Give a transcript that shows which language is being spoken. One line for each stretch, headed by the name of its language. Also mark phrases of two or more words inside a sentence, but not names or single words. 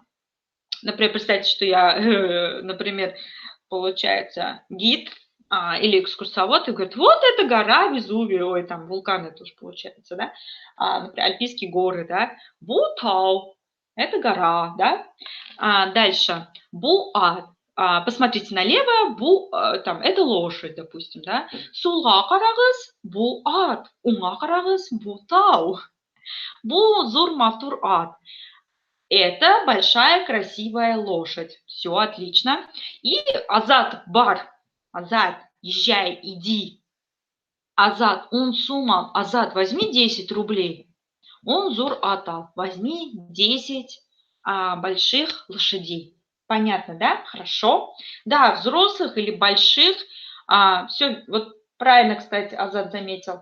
Russian: Например, представьте, что я, например, получается, гид или экскурсовод, и говорит, вот это гора Везувий, ой, там вулканы тоже получается, да, например, Альпийские горы, да, Бутау – это гора, да. Дальше, Буат, посмотрите налево, там, это лошадь, допустим, да.
Tatar: Сула карагыз, Буат, уңа карагыз, Бутау, Бу зур матур ат.
Russian: Это большая красивая лошадь. Все отлично. И Азат бар. Азат, езжай, иди. Азат,
Tatar: он сумал.
Russian: Азат, возьми 10 рублей.
Tatar: Он зур атал.
Russian: Возьми 10 больших лошадей. Понятно, да? Хорошо. Да, взрослых или больших. Все, вот правильно, кстати, Азат заметил.